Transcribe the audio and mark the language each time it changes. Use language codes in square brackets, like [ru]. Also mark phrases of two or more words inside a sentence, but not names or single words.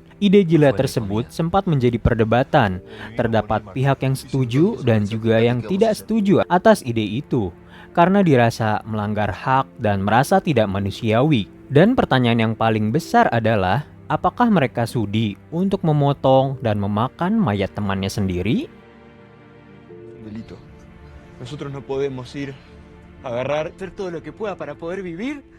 [id] Ide gila tersebut sempat menjadi perdebatan. Terdapat pihak yang setuju dan juga yang tidak setuju atas ide itu, karena dirasa melanggar hak dan merasa tidak manusiawi. Dan pertanyaan yang paling besar adalah, apakah mereka sudi untuk memotong dan memakan mayat temannya sendiri? [es] Delito. Nosotros no podemos ir agarrar, hacer todo lo que pueda para poder vivir.